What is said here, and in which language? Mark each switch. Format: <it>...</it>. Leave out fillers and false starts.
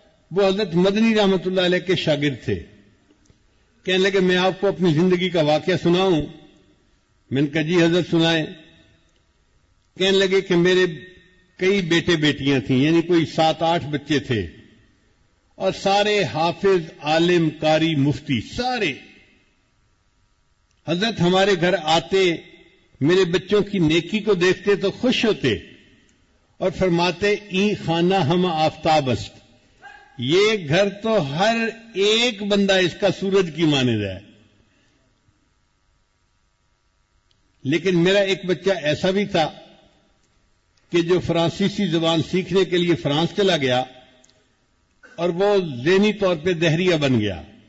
<ur>وہ حضرت مدنی رحمت اللہ علیہ کے شاگرد تھے. کہنے لگے میں آپ کو اپنی زندگی کا واقعہ سناؤں. میں نے کہا جی حضرت سنائیں. کہنے لگے کہ میرے کئی بیٹے بیٹیاں تھیں، یعنی کوئی 7-8 بچے تھے، اور سارے حافظ، عالم، قاری، مفتی، سارے. حضرت ہمارے گھر آتے، میرے بچوں کی نیکی کو دیکھتے تو خوش ہوتے اور فرماتے</ur> <fa>این خانہ ہم آفتاب است.</fa> <ur>یہ گھر تو ہر ایک بندہ اس کا سورج کی مانند ہے. لیکن میرا ایک بچہ ایسا بھی تھا کہ جو فرانسیسی زبان سیکھنے کے لیے فرانس چلا گیا اور وہ ذہنی طور پہ دہریہ بن گیا.</ur>